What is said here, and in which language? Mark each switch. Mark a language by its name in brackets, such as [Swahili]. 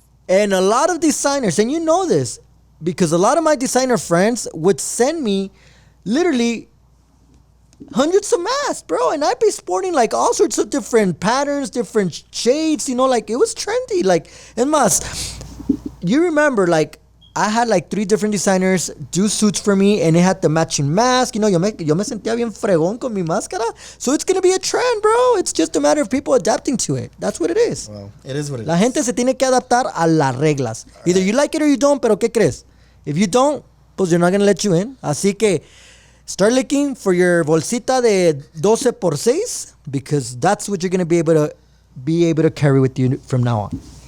[English] And a lot of designers, and you know this, because a lot of my designer friends would send me literally hundreds of masks, bro. And I'd be sporting like all sorts of different patterns, different shades, you know, like it was trendy. Like, and mas, you remember, like, I had like 3 different designers do suits for me, and it had the matching mask. [Spanish] You know, yo me sentía bien fregón con mi máscara. [English] So it's going to be a trend, bro. It's just a matter of people adapting to it. That's what it is. Well, it is what it is. [Spanish] La gente se tiene que adaptar a las reglas. [English] Either you like it or you don't, [Spanish] pero ¿qué crees? [English] If you don't, pues they're not going to let you in. [Spanish] Así que [English] start looking for your [Spanish] bolsita de 12x6, [English] because that's what you're going to be able to carry with you from now on.